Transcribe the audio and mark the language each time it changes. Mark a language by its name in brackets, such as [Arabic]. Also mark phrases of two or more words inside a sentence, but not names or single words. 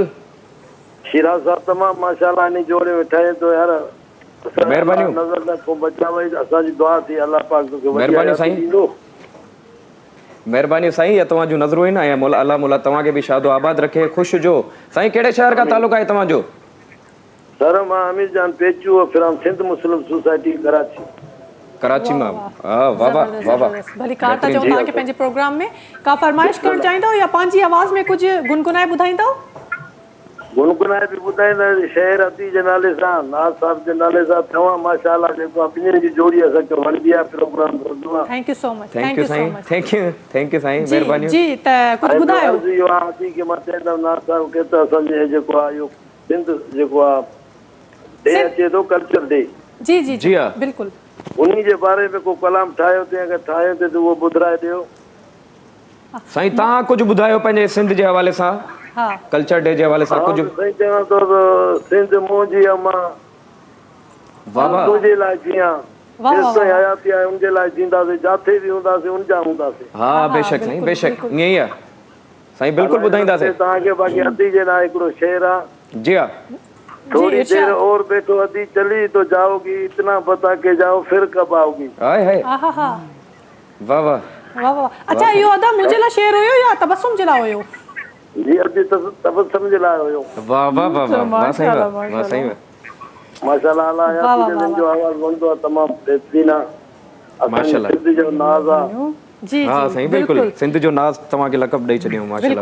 [Sindhi] शिराज साहब तमामु माशाल्लाह इन जोड़े वेठा आहिनि तो यार महिरबानी नज़र न को बचावई असांजी दुआ थी अल्लाह पाक तोखे महिरबानी साईं महिरबानी साईं या तव्हां जूं नज़रूं आहिनि ऐं मौला अल्लाह मौला तव्हांखे बि शादो आबाद रखे ख़ुशि जो साईं कहिड़े शहर खां तालुक़ु आहे तव्हांजो सर मां अमीर जान पेचू फिर सिंध मुस्लिम सोसाइटी कराची कराची में वाह वाह वाह वाह भली कार था चऊं तव्हांखे पंहिंजे प्रोग्राम में का फरमाइश करणु चाहींदव या पंहिंजी आवाज़ में कुछ गुनगुनाए ॿुधाईंदव? गुनगुनाए भी ॿुधाईंदा शहर अती जे नाले सां नाज़ साहब जे नाले सां तव्हां माशाअल्लाह जेको ॿिन्हिनि जी जोड़ी असांखे वणंदी आहे प्रोग्राम कंदो आहे। [English] thank you so much. thank you साईं, thank you साईं, महिरबानी [Sindhi] जी त कुछ ॿुधायो। इहो आहे अती के मां चवंदमि नाज़ साहब खे त असांजे जेको आहे इहो सिंध जेको आहे डे अचे थो [English] culture day. [Sindhi] जी जी जी हा बिल्कुल उन्हीं जे बारे में को कलाम ठाहियो अथई, अगरि ठाहियो अथई त उहो ॿुधाए ॾियो साईं। तव्हां कुझु ॿुधायो पंहिंजे सिंध जे हवाले सां, हाँ [English] culture day [Sindhi] जे हवाले सां कुझु। साईं चवां थो त सिंध मुंहिंजी अमां वाह वाह तुंहिंजे लाइ जीअं वाह वाह जेसिताईं हयाती आहे उनजे लाइ जींदासीं, जिथे बि हूंदासीं उनजा हूंदासीं। हा बेशक साईं, बेशक ईअं ई आहे साईं, बिल्कुलु ॿुधाईंदासीं तव्हांखे। बाक़ी अदी जे लाइ हिकिड़ो शेर आहे। जी हा। [Urdu] تھوڑی دیر اور بیٹھو ادی چلی تو جاؤ گی، اتنا بتا کے جاؤ پھر کب آؤ گی. [Sindhi] हाय हाय आहा हा वाह वाह वाह वाह। अच्छा इहो अदा मुंहिंजे लाइ शेर हुयो या तबस्सुम जे लाइ हुयो? जी अदी तबस्सुम जे लाइ हुयो। वाह वाह वाह वाह वाह साईं, वाह साईं, माशाअल्लाह अल्लाह याती जो आवाज़ वणंदो आहे तमामु बहितरीन आहे। माशाअल्लाह सिंध जो नाज़ आहे। जी हा साईं बिल्कुलु, सिंध जो नाज़ तव्हांखे लक़ब ॾेई छॾियो माशाअल्लाह,